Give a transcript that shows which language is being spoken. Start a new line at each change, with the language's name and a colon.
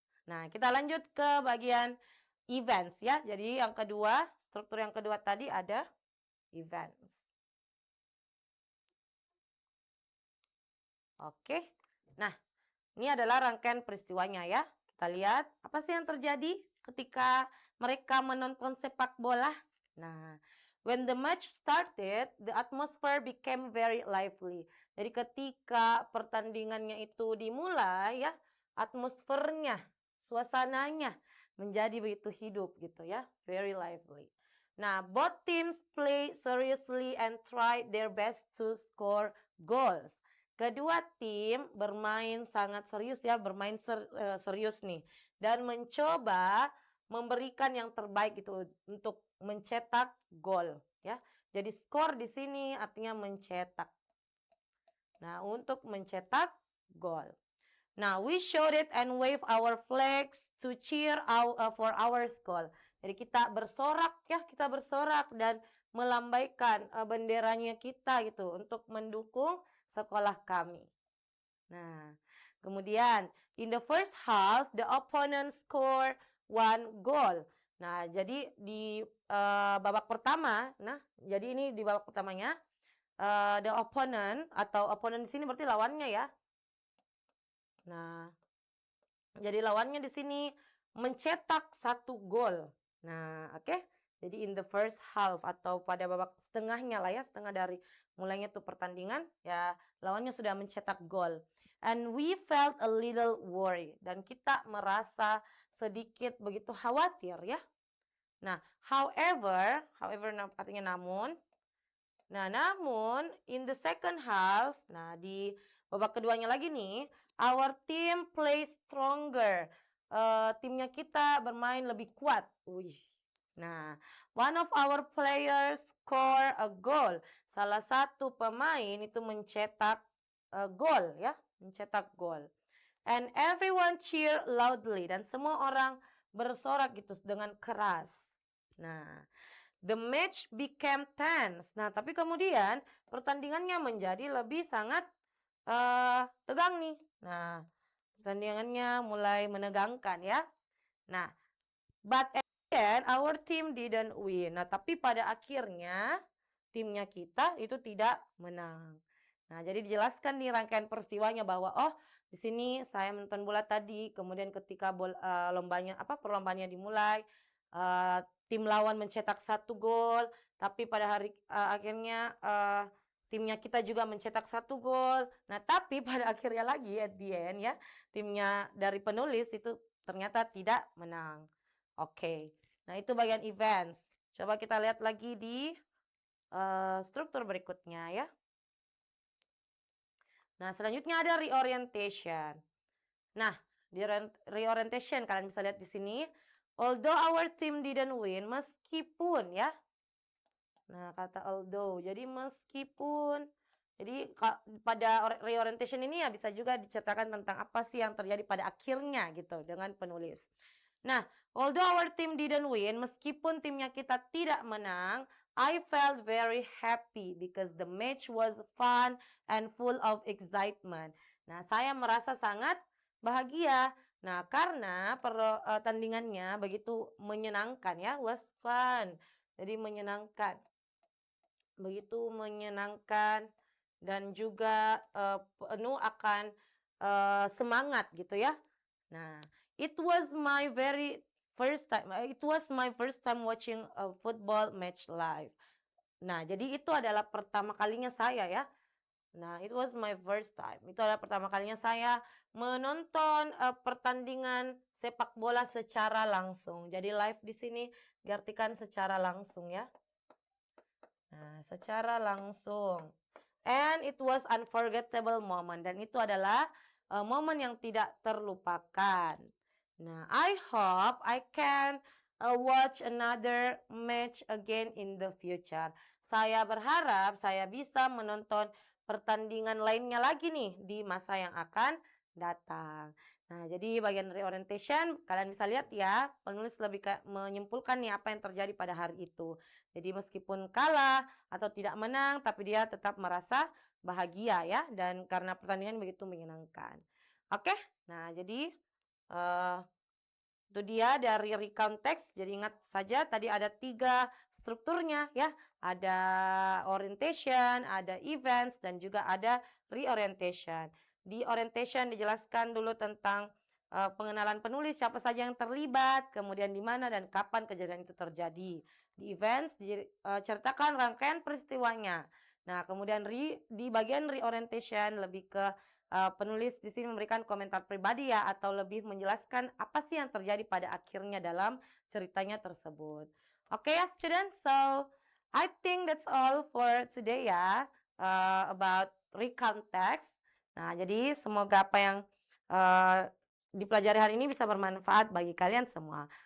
Indonesian: Nah, kita lanjut ke bagian events ya. Jadi yang kedua, struktur yang kedua tadi ada events. Oke. Nah, ini adalah rangkaian peristiwanya ya. Kita lihat apa sih yang terjadi ketika mereka menonton sepak bola.
English: Nah, when the match started, the atmosphere became very lively.
Indonesian: Jadi ketika pertandingannya itu dimulai ya, atmosfernya, suasananya menjadi begitu hidup gitu ya,
English: very lively. Nah, both teams play seriously and try their best to score goals.
Indonesian: Kedua tim bermain sangat serius ya, bermain serius nih dan mencoba memberikan yang terbaik gitu untuk mencetak gol ya. Jadi skor di sini artinya mencetak. Nah, untuk mencetak gol.
English: Nah, we showed it and wave our flags to cheer for our school.
Indonesian: Jadi kita bersorak ya, kita bersorak dan melambaikan benderanya kita gitu untuk mendukung sekolah kami. Nah, kemudian
English: in the first half the opponent score 1 goal.
Indonesian: Nah, jadi di babak pertama, nah, jadi ini di babak pertamanya
English: the opponent
Indonesian: atau opponent di sini berarti lawannya ya. Nah, jadi lawannya di sini mencetak 1 gol. Nah, oke. Jadi
English: in the first half
Indonesian: atau pada babak setengahnya lah ya, setengah dari mulainya tuh pertandingan, ya lawannya sudah mencetak gol.
English: And we felt a little worry.
Indonesian: Dan kita merasa sedikit begitu khawatir ya. Nah, however artinya namun. Nah, namun
English: in the second half,
Indonesian: nah di babak keduanya lagi nih,
English: our team play stronger.
Indonesian: Timnya kita bermain lebih kuat. Wih.
English: Nah, one of our players score a goal.
Indonesian: Salah satu pemain itu mencetak gol ya, mencetak gol.
English: And everyone cheer loudly
Indonesian: dan semua orang bersorak gitu dengan keras.
English: Nah, the match became tense.
Indonesian: Nah, tapi kemudian pertandingannya menjadi lebih sangat tegang nih. Nah, pertandingannya mulai menegangkan ya.
English: Nah, but at the end our team didn't win.
Indonesian: Nah, tapi pada akhirnya timnya kita itu tidak menang. Nah, jadi dijelaskan di rangkaian peristiwanya bahwa oh, di sini saya menonton bola tadi, kemudian ketika perlombaannya dimulai, tim lawan mencetak 1 gol, tapi pada akhirnya timnya kita juga mencetak 1 gol. Nah, tapi pada akhirnya lagi
English: at the end
Indonesian: ya, timnya dari penulis itu ternyata tidak menang. Oke. Nah, itu bagian events. Coba kita lihat lagi di struktur berikutnya ya. Nah, selanjutnya ada reorientation. Nah, di reorientation kalian bisa lihat di sini.
English: Although our team didn't win,
Indonesian: meskipun ya. Nah, kata although. Jadi meskipun. Jadi pada reorientation ini ya bisa juga diceritakan tentang apa sih yang terjadi pada akhirnya gitu dengan penulis.
English: Nah, although our team didn't win,
Indonesian: meskipun timnya kita tidak menang,
English: I felt very happy because the match was fun and full of excitement.
Indonesian: Nah, saya merasa sangat bahagia. Nah, karena pertandingannya begitu menyenangkan ya,
English: was fun.
Indonesian: Jadi menyenangkan. Begitu menyenangkan dan juga penuh akan semangat gitu ya.
English: Nah, it was my first time watching a football match live.
Indonesian: Nah, jadi itu adalah pertama kalinya saya ya. Nah,
English: it was my first time.
Indonesian: Itu adalah pertama kalinya saya menonton pertandingan sepak bola secara langsung. Jadi live di sini diartikan secara langsung ya. Nah, secara langsung.
English: And it was unforgettable moment.
Indonesian: Dan itu adalah momen yang tidak terlupakan.
English: Nah, I hope I can watch another match again in the future.
Indonesian: Saya berharap saya bisa menonton pertandingan lainnya lagi nih di masa yang akan datang. Nah, jadi bagian reorientation kalian bisa lihat ya, penulis lebih menyimpulkan nih apa yang terjadi pada hari itu. Jadi meskipun kalah atau tidak menang, tapi dia tetap merasa bahagia ya, dan karena pertandingan begitu menyenangkan. Oke, nah jadi itu dia dari recount text. Jadi ingat saja tadi ada 3 strukturnya ya. Ada orientation, ada events, dan juga ada reorientation. Di orientation dijelaskan dulu tentang pengenalan penulis, siapa saja yang terlibat, kemudian di mana dan kapan kejadian itu terjadi. Di events diceritakan rangkaian peristiwanya. Nah, kemudian di bagian reorientation lebih ke penulis di sini memberikan komentar pribadi ya, atau lebih menjelaskan apa sih yang terjadi pada akhirnya dalam ceritanya tersebut.
English: Oke ya students, so I think that's all for today ya, about recount text.
Indonesian: Nah, jadi semoga apa yang dipelajari hari ini bisa bermanfaat bagi kalian semua.